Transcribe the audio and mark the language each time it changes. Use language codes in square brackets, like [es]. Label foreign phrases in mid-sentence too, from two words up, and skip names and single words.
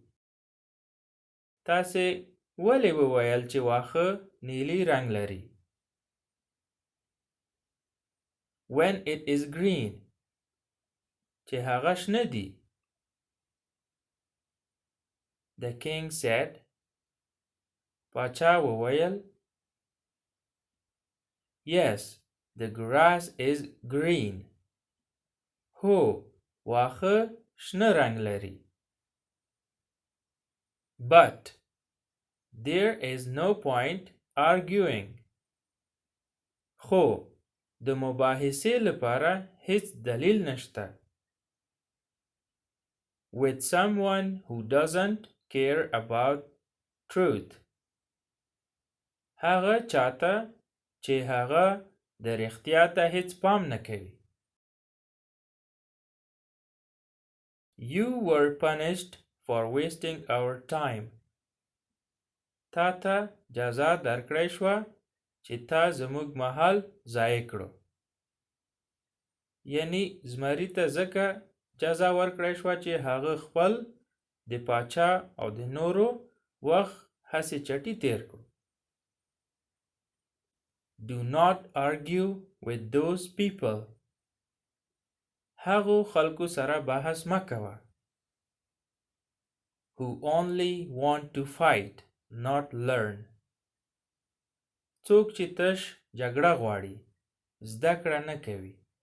[ps] تاسې ولې وویل چې واښه نیلی رنګ لري؟ [en] When it is green. [ps] چې هغه شنه دي. [en] The king said. [ps] پاچا وویل. [en] Yes, the grass is green. [ps] هو، واښه شنه رنګ لري. [en] But there is no point arguing. [ps] خو د مباحثې لپاره هیڅ دلیل نشته. [en] With someone who doesn't care about truth. [ps] هغه چاته چې هغه د رښتیا ته هیڅ پام نه کوي. [en] You were punished for wasting our time. [ps] تا ته جزا درکړی شوه چې تا زموږ مهال ضایع کړو. یعنی زمري ته ځکه جزا ورکړی شوه چې هغه خپل د پاچا او د نورو وخت هسې چټي تیر کړو. [en] Do not argue with those people. [ps] هغو خلکو سره بحث مه کوه. [en] Who only want to fight, not learn. [ps] څوک چې تش جګړه غواړي، زده کړه نه کوي.